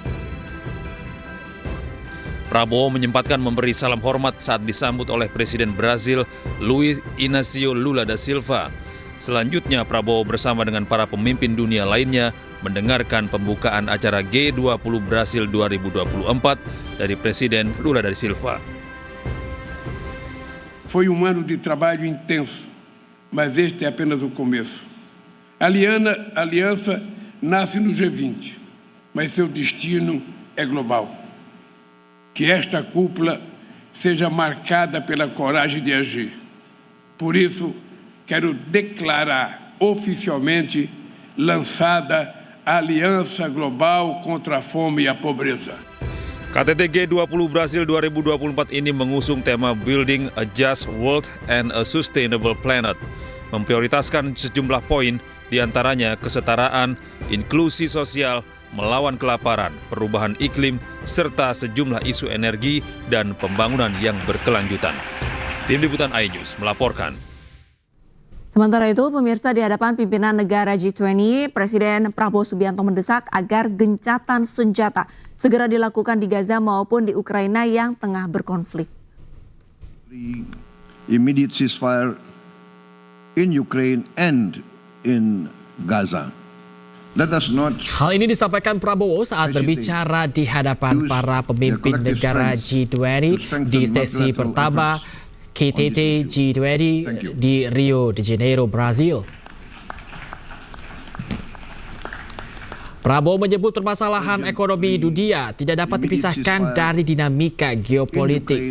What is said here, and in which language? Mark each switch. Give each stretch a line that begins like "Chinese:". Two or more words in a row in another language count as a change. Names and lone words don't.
Indonesian: Prabowo menyempatkan memberi salam hormat saat disambut oleh Presiden Brazil Luiz Inácio Lula da Silva. Selanjutnya, Prabowo bersama dengan para pemimpin dunia lainnya mendengarkan pembukaan acara G20 Brasil 2024 dari Presiden Lula da Silva.
Portuguese: Foi ano de trabalho intenso, mas este é apenas o começo. A aliança nasce no G20, mas seu destino é global. Que esta cúpula seja marcada pela coragem de agir. Por isso, quero declarar oficialmente lançada a Aliança Global contra a Fome e a Pobreza.
Indonesian: KTT G20 Brasil 2024 ini mengusung tema
English: Building a Just World and a Sustainable Planet,
Indonesian: memprioritaskan sejumlah poin, diantaranya kesetaraan, inklusi sosial, melawan kelaparan, perubahan iklim, serta sejumlah isu energi dan pembangunan yang berkelanjutan. Tim Liputan iNews melaporkan. Sementara itu, pemirsa, di hadapan pimpinan negara G20, Presiden Prabowo Subianto mendesak agar gencatan senjata segera dilakukan di Gaza maupun di Ukraina yang tengah berkonflik.
English: The immediate ceasefire in Ukraine and in Gaza. Let us not.
Indonesian: Hal ini disampaikan Prabowo saat berbicara di hadapan para pemimpin negara G20 di sesi pertama KTT G20 di Rio de Janeiro, Brazil. Prabowo menyebut permasalahan ekonomi dunia tidak dapat dipisahkan dari dinamika geopolitik.